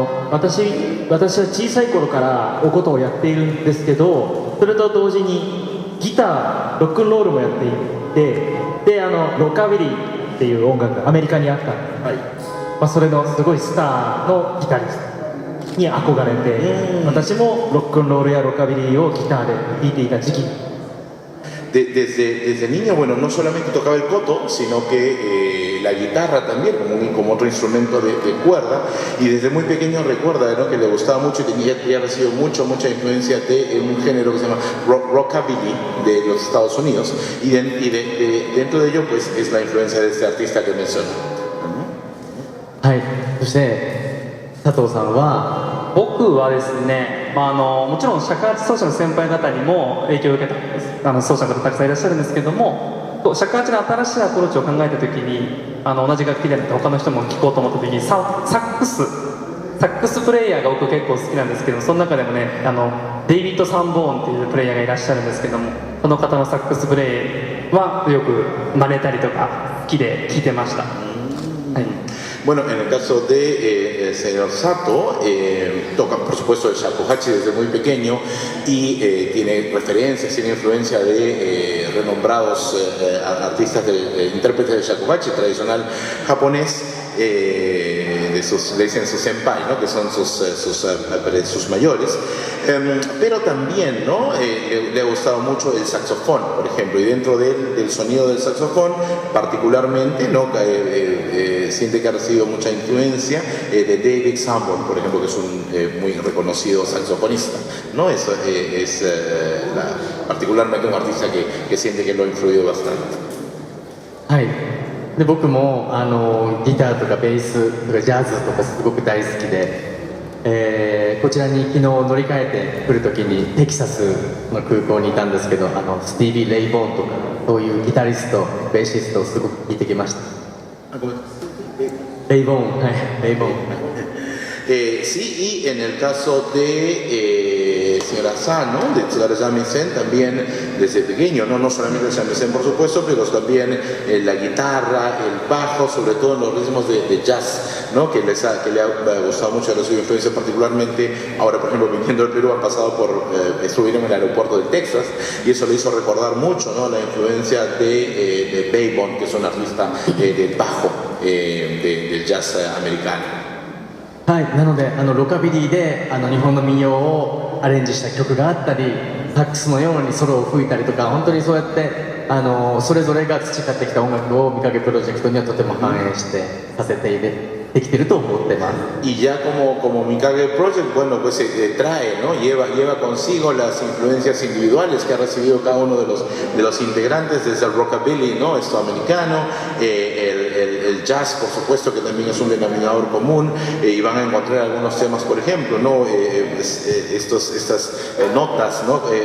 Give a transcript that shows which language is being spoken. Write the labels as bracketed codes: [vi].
[ja] 私は小さい頃からお琴をやっているんですけど、それと同時にギター、ロックンロールもやっていて、でロカビリーっていう音楽がアメリカにあったんで、それのすごいスターのギタリストに憧れて、私もロックンロールやロカビリーをギターで弾いていた時期。 [es] Desde niño, bueno, no solamente tocaba el koto, sino que la guitarra también, como otro instrumento de cuerda, y desde muy pequeño recuerda, ¿no?, que le gustaba mucho y había recibido mucha influencia de un género que se llama rockabilly de los Estados Unidos, y dentro de ello pues es la influencia de este artista que mencioné. [ja] はい、そして佐藤さんは僕はですね、もちろん尺八奏者の先輩方にも影響を受けたんです。奏者の方たくさんいらっしゃるんですけども、尺八の新しいアプローチを考えた時に同じ楽器であって他の人も聴こうと思った時にサックスプレイヤーが僕結構好きなんですけど、その中でもねデイビッド・サンボーンっていうプレイヤーがいらっしゃるんですけども、その方のサックスプレイはよく真似たりとか好きで聴いてました。はい。 [es] Bueno, en el caso de el señor Sato, toca por supuesto el shakuhachi desde muy pequeño y tiene referencias, tiene influencia de renombrados artistas, intérpretes del shakuhachi tradicional japonés, le dicen sus senpai, ¿no?, que son sus mayores, pero también, ¿no?, le ha gustado mucho el saxofón, por ejemplo, y dentro del sonido del saxofón particularmente, ¿no?, siente que ha recibido mucha influencia de David Sanborn, por ejemplo, que es un muy reconocido saxofonista, ¿no? Eso es particularmente un artista que siente que lo ha influido bastante. [ja] はい、で僕もギターとかベースとかジャズとかすごく大好きで、こちらに昨日乗り換えてくるときにテキサスの空港にいたんですけど、スティービー・レイボーンとかそういうギタリストベーシストをすごく聴いてきました。レイボーン、はい、レイボーン。 [es] Sí, y en el caso de señor Asano, de Tsugaru Shamisen, también desde pequeño, no solamente el shamisen por supuesto, pero también la guitarra, el bajo, sobre todo en los ritmos de jazz, ¿no?, que le ha gustado mucho, ha recibido influencia particularmente. Ahora, por ejemplo, viniendo del Perú, han pasado estuvieron en el aeropuerto de Texas, y eso le hizo recordar mucho, ¿no?, la influencia de Baybon, que es un artista del bajo del jazz americano. [ja] はい、なのでロカビリーで日本の民謡をアレンジした曲があったり、サックスのようにソロを吹いたりとか、本当にそうやってそれぞれが培ってきた音楽をみかげプロジェクトにはとても反映してさせてできてると思ってます。 [es] Y ya como Mikage Project, bueno, pues trae, ¿no?, lleva consigo las influencias individuales que ha recibido cada uno de los integrantes, desde el rockabilly, ¿no?, esto americano, el jazz, por supuesto, que también es un denominador común, y van a encontrar algunos temas, por ejemplo, ¿no?, estas notas, ¿no?,